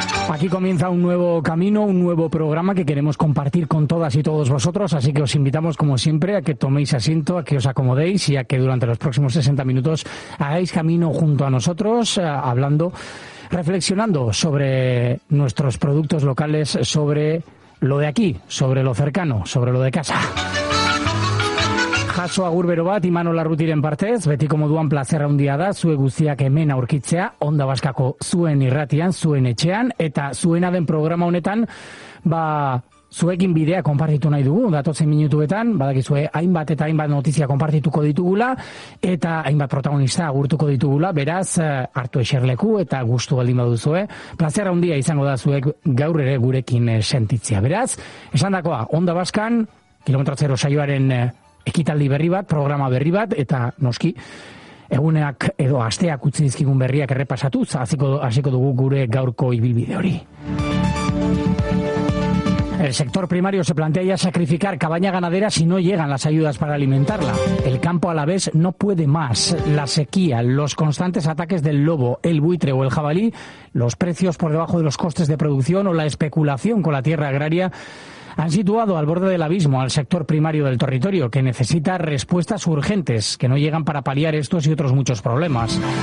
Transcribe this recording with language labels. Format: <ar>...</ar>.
<es>Aquí comienza un nuevo camino, un nuevo programa que queremos compartir con todas y todos vosotros, así que os invitamos, como siempre, a que toméis asiento, a que os acomodéis y a que durante los próximos 60 minutos hagáis camino junto a nosotros, hablando, reflexionando sobre nuestros productos locales, sobre lo de aquí, sobre lo cercano, sobre lo de casa.</es> <eu>Jaso agur bero bat, Imanol Larrutiren partez, beti como duan placer handia da, zue guztiak hemen aurkitzea, Onda Baskako zuen irratian, zuen etxean, eta zuena den programa honetan, ba, zuekin bidea konpartitu nahi dugu, datotzen minutuetan, badakizue hainbat eta hainbat notizia konpartituko ditugula, eta hainbat protagonista agurtuko ditugula, beraz, hartu eserleku eta gustu baldin baduzue, placer handia izango da zuek gaur ere gurekin sentitzea. Beraz, esandakoa, Onda Baskan, Kilometro Zero saioaren ekitaldi berri bat, programa berri bat, eta noski, eguneak edo asteak utzi dizkigun berriak errepasatuz, hasiko dugu gure gaurko ibilbide hori.</eu> <es>El sector primario se plantea ya sacrificar cabaña ganadera si no llegan las ayudas para alimentarla. El campo a la vez no puede más. La sequía, los constantes ataques del lobo, el buitre o el jabalí, los precios por debajo de los costes de producción o la especulación con la tierra agraria han situado al borde del abismo al sector primario del territorio, que necesita respuestas urgentes, que no llegan para paliar estos y otros muchos problemas.</es>